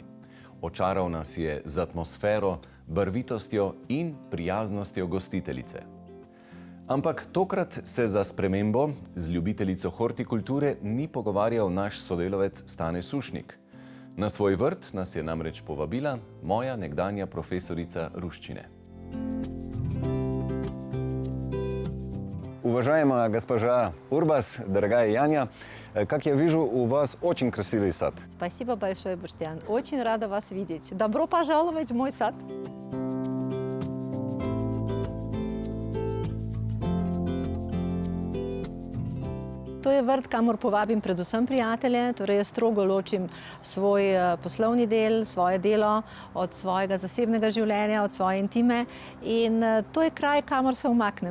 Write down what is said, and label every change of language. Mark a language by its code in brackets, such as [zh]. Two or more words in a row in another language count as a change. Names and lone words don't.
[sl] Očaral nas je z atmosfero, barvitostjo in prijaznostjo gostiteljice. Ampak tokrat se za spremembo z ljubiteljico hortikulture ni pogovarjal naš sodelavec Stane Sušnik. Na svoj vrt nas je namreč povabila moja nekdanja profesorica ruščine. [ru] Уважаемая госпожа Урбас, дорогая Яня, как я вижу, у вас очень красивый сад. Спасибо большое, Баштян. Очень рада вас видеть. Добро пожаловать в мой сад. [sl] To je vrt, kamor povabim predvsem prijatelje, torej jaz strogo ločim svoj poslovni del, svoje delo od svojega zasebnega življenja, od svoje intime in to je kraj, kamor se umaknem.